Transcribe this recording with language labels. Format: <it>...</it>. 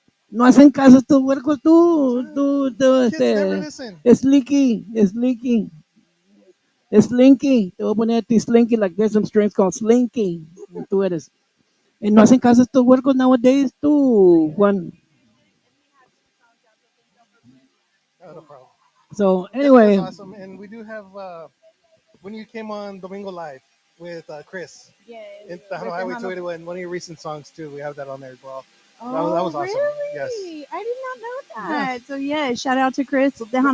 <es>No hacen caso estos huercos, tú,</es> <en>Kids never listen. Slinky, Slinky.</en> <es>Slinky, te voy a poner a ti Slinky,</es> <en>like there's some strings called Slinky.</en> <es>Tú eres. Y no hacen caso estos huercos nowadays, tú, Juan.</es> <en>No problem. So It anyway, was awesome, and we do have when you came on Domingo Live with Chris. Yes. In Tejano Highway 281, one of your recent songs too. We have that on there as well. Oh, That was awesome. really? Yes. I did not know that. Yes. So yeah, shout out to Chris, Tejano</en>